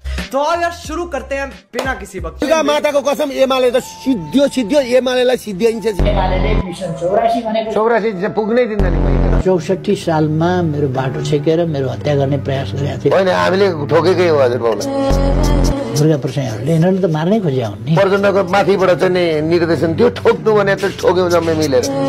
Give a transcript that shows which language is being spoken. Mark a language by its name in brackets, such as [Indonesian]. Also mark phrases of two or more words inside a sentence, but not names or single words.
[Hindi] तो यार शुरू करते हैं बिना किसी वक्त माता को कसम [Nepali] एमाले त सिद्धियो सिद्धियो एमालेलाई सिद्धिन्छ। एमाले मिसन 84 भनेको 84 पुग्नै दिँदैन मैले। 64 सालमा मेरो बाटो छेकेर मेरो हत्या गर्ने प्रयास गरेका थिए। हैन हामीले ठोकेकै हो हजुर बाउलाई। दुर्गा प्रसादले यिनीहरूले त मार्नै खोज्या हुन् नि। प्रचण्डको माथिबाट चाहिँ नि निर्देशन थियो ठोक्नु भने त ठोक्यौ जम्मै मिलेर।